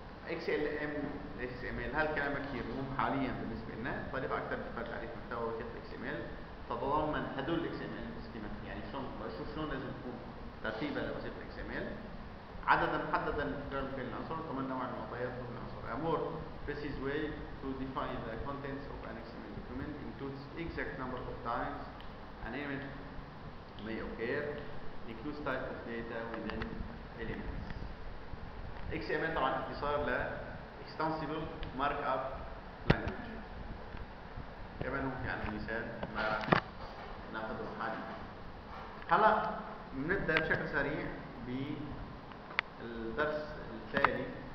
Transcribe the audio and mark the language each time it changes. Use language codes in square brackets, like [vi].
[ar] اكس ام ال هالكلام كثير مهم حاليا بالنسبه لنا. الطالب اكثر بيحتاج تعريف محتوى وكتابه اكس ام ال تتضمن هدول الاكس ام ال سكيمات، يعني شلون لازم يكون ترتيبا لوظيفه الاكس ام ال، عددا محددا لتكرار كل العنصر، وكمان نوع المعطيات من العنصر. [en] A more precise way to define the contents of an XML document includes exact number of times an element may occur, includes type of data within elements. [ar] XML طبعا اختصار ل Extensible Markup Language. كمان هو يعني مثال ما ناخذه حاليا. هلا بنبدا بشكل سريع بالدرس التالي.